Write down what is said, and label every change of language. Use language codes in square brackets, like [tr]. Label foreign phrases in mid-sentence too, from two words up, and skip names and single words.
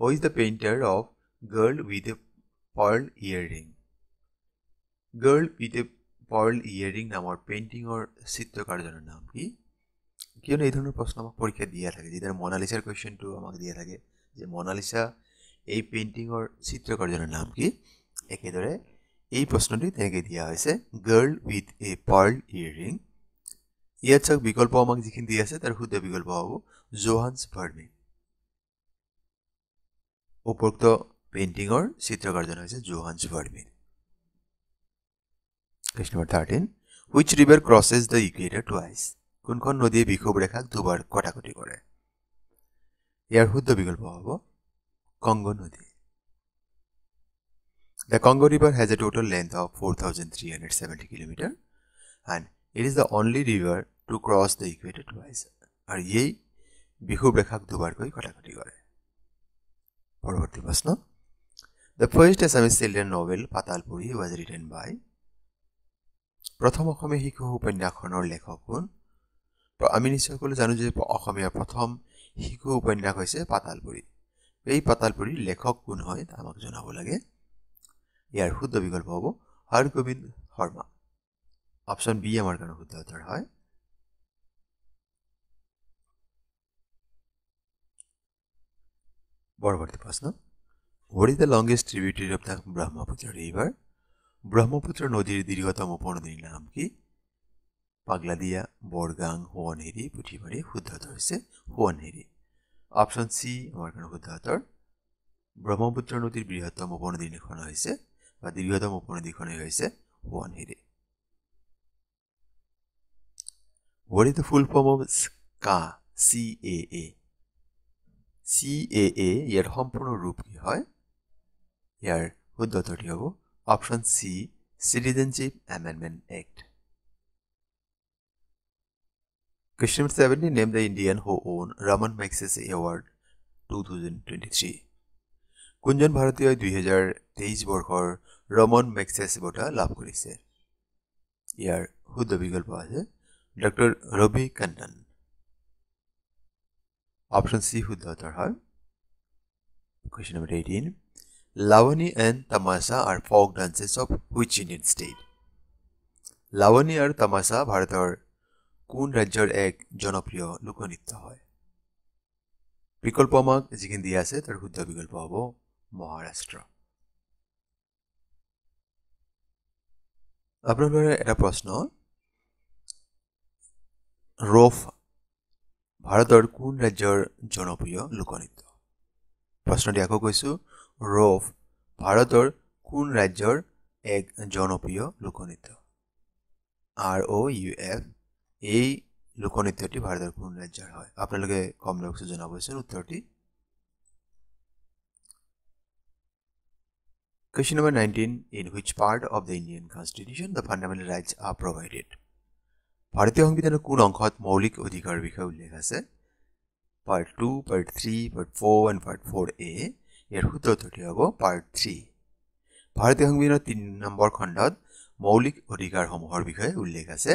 [en] is the painter of [as] Girl with a Pearl Earring Girl with a Pearl Earring নামৰ পেইন্টিংৰ চিত্ৰকাৰজনৰ নাম কি কিয়নো এই ধৰণৰ প্ৰশ্ন আমাক পৰীক্ষা দিয়া থাকে যেনে মনালিসাৰ কোৱেশ্চনটো আমাক দিয়া থাকে যে মনালিসা এই পেইন্টিংৰ চিত্ৰকাৰজনৰ নাম কি একেদৰে এই প্ৰশ্নটো তেনেকৈ দিয়া হৈছে গাৰ্ল উইথ এ পাৰ্ল ইয়াৰিং ইয়াত চাওক বিকল্প আমাক যিখিনি দিয়া আছে তাৰ শুদ্ধ বিকল্প হ'ব জোহান্স ভাৰ্নে উপৰোক্ত পেইণ্টিঙৰ চিত্ৰকাৰজন হৈছে জোহান্স ভাৰ্মিৰ [en] Question number 13 Which river crosses the equator twice [as] কোনখন নদীয়ে বিষুৱ ৰেখাক দুবাৰ কটাকটি কৰে ইয়াৰ শুদ্ধ বিকল্প হ'ব কংগো নদী [en] The Congo River has a total length of 4,370 km and it is the only river to cross the equator twice. [as] আর এই বিষুৱ ৰেখাক দুবাৰকৈ কটাকটি কৰে পৰৱৰ্তী প্ৰশ্ন [en] The first Assamese children novel Patalpuri was written by [as] প্ৰথম অসমীয়া শিশু উপন্যাসখনৰ লেখক কোন আমি নিশ্চয়কৈ জানো যে অসমীয়া প্ৰথম শিশু উপন্যাস হৈছে পাতালপুৰী এই পাতালপুৰীৰ লেখক কোন হয় আমাক জনাব লাগে ইয়াৰ শুদ্ধ বিকল্প হ'ব হৰগোবিন্দ শৰ্মা অপচন বি আমাৰ কাৰণে শুদ্ধ উত্তৰ হয় পৰৱৰ্তী প্ৰশ্ন [en] What is the longest tributary of the Brahmaputra river? [as] ব্রহ্মপুত্র নদীর দীর্ঘতম উপনদীর নাম কি পাগলাদিয়া বড়গাং হোয়ানহেরি পুঠিমারি শুদ্ধ উত্তৰ হৈছে হোয়ানহেরি অপচন সি আমাৰ কাৰণে শুদ্ধ উত্তৰ ব্ৰহ্মপুত্ৰ নদীৰ বৃহত্তম উপনদীখন হৈছে বা দীৰ্ঘতম উপনদীখন হৈছে হোয়ানহেরি [en] What is the full form of CAA? [as] CAA ইয়াৰ সম্পূৰ্ণ ৰূপ কি হয় ইয়াৰ শুদ্ধ উত্তৰটি হ'ব [en] Option C, Citizenship Amendment Act. Question number 70, name the Indian who won Raman Magsaysay Award 2023. [as] কোনজন ভাৰতীয় 2023 বৰ্ষৰ ৰমন মেগছেছে বঁটা লাভ কৰিছে ইয়াৰ শুদ্ধ বিকল্প আছে ডক্টৰ ৰবি কান্নন অপচন সি শুদ্ধ উত্তৰ হয় [en] Question number 18 Lavani and Tamasha are folk dances of which Indian state? [as] Lavani and Tamasha ভাৰতৰ কোন ৰাজ্যৰ এক জনপ্ৰিয় লোকনৃত্য হয় বিকল্প আমাক যিখিনি দিয়া আছে তাৰ শুদ্ধ বিকল্প হ'ব মহাৰাষ্ট্ৰ আপোনালোকৰ এটা প্ৰশ্ন ৰফ ভাৰতৰ কোন ৰাজ্যৰ জনপ্ৰিয় লোকনৃত্য প্ৰশ্নটি আকৌ কৈছো ৰফ ভাৰতৰ কোন ৰাজ্যৰ এক জনপ্ৰিয় লোকনৃত্য ROUF এই লোকনৃত্যটি ভাৰতৰ কোন ৰাজ্যৰ হয় আপোনালোকে কমেন্ট বক্সত জনাবচোন উত্তৰটি [en] Question number 19 In which part of the Indian Constitution the fundamental rights are provided [as] ভাৰতীয় সংবিধানৰ কোন অংশত মৌলিক অধিকাৰৰ বিষয়ে উল্লেখ আছে [en] Part 2 Part 3 Part 4 and Part 4A [as] ইয়াৰ শুদ্ধ উত্তৰটি হ'ব Part 3 ভাৰতীয় সংবিধানৰ 3 নম্বৰ খণ্ডত মৌলিক অধিকাৰসমূহৰ বিষয়ে উল্লেখ আছে